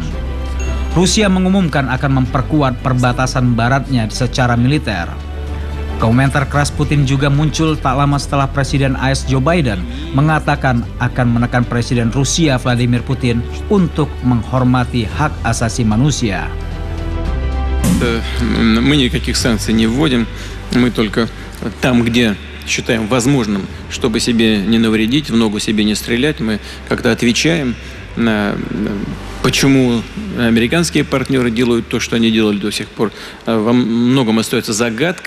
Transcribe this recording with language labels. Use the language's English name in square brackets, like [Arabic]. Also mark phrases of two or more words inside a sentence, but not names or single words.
[Indonesian] Rusia mengumumkan akan memperkuat perbatasan baratnya secara militer. Komentar keras Putin juga muncul tak lama setelah Presiden AS Joe Biden mengatakan akan menekan Presiden Rusia Vladimir Putin untuk menghormati hak asasi manusia. [Russian] Мы никаких санкций не вводим, мы только там, где считаем возможным, чтобы себе не навредить, в ногу себе не стрелять, мы как-то отвечаем на Почему американские партнеры делают то, что они делали до сих пор, во многом остается загадкой.